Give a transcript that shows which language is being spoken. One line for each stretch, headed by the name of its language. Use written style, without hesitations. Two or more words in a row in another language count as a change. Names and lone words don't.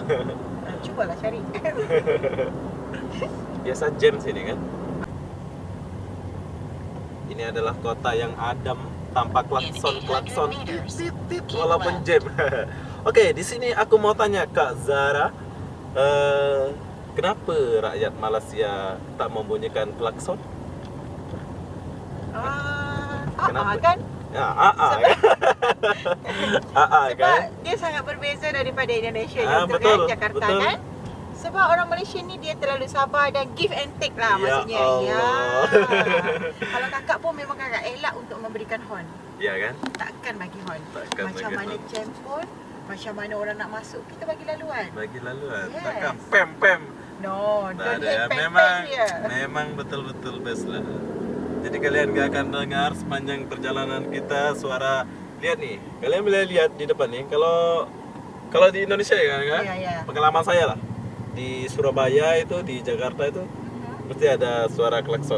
Malay: Cubalah cari.
Indonesian: Biasa jam sini kan. Ini adalah kota yang adem tanpa klakson tit tit walaupun jam. Oke, di sini aku mau tanya Kak Zahra,
Malay: kenapa rakyat Malaysia tak membunyikan klakson? Kan
Indonesian: Ya, AA kan? AA
Malay: Sebab kan? dia sangat berbeza daripada Indonesia Betul, kan, Jakarta betul. kan. Sebab orang Malaysia ni dia terlalu sabar dan
English: give and take
Malay: lah
Indonesian: Ya
Malay: maksudnya. Allah. Kalau kakak pun memang kakak elak untuk memberikan horn. Iya kan? Takkan bagi horn. Takkan Macam bagi mana horn. jam pun, macam mana orang nak masuk, kita bagi laluan. Bagi laluan. Yes. Takkan pem. No, Tak don't ada ya. hate Memang dia. memang betul-betul best lah.
Indonesian: Jadi kalian gak akan dengar sepanjang perjalanan kita suara. Lihat nih, kalian boleh lihat di depan nih. Kalau di Indonesia ya kan? Iya.
Malay: Pengalaman saya lah. Di Surabaya itu, di Jakarta itu mesti ada suara klakson.